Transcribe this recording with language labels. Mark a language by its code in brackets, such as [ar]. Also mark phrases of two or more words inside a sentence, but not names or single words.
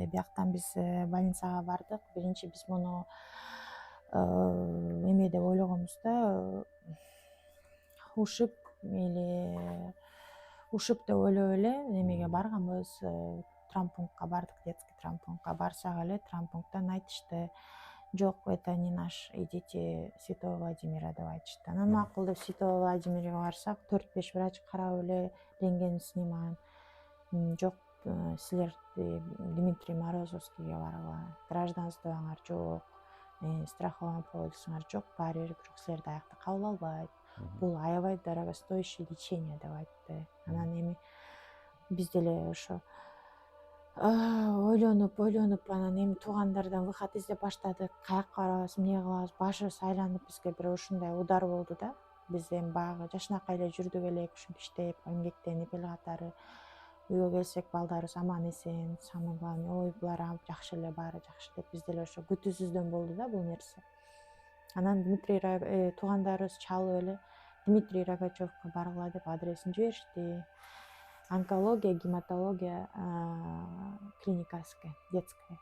[ky] Бияктан биз больницага бардык. Биринчи биз муну эме деп ойлогонбуз да, ушиб деп ойлоп эле эмеге барганбыз, травмпунктка бардык, [ru] детский травмпунктка. [ky] Барсак эле травмпункттан айтышты, жок, [ru] это не наш, идите Святого Владимира [ky] деп айтышты. Анан макул деп Святого Владимирге барсак, 4-5 врач карап эле [ru] рентген снимаем. [ky] Жок, силер Дмитрий Морозовскийге баргыла, гражданствоңар жок, страхован полисиңер жок, баары бир бирок силерди аякта кабыл албайт. Бул аябай [ru] дорогостоящий лечение [ky] деп айтты. Анан эми биз деле ошо ойлонуп анан эми туугандардан выход издеп баштадык. Каякка барабыз, эмне кылабыз, башыбыз айланып, бизге бир ушундай удар болду да. Биз эми баягы жашынакай эле жүрдүк элек, ушинтип иштеп, эмгектенип эл катары. Үйгө келсек балдарыбыз аман эсен, [ru] самое главное, [ky] ой булар жакшы эле, баары жакшы деп, биз деле ошо күтүүсүздөн болду да бул нерсе. Анан туугандарыбыз чалып эле Дмитрий Рогачевка баргыла деп адресин жиберишти. Онкология, гематология клиникасы экен, детская.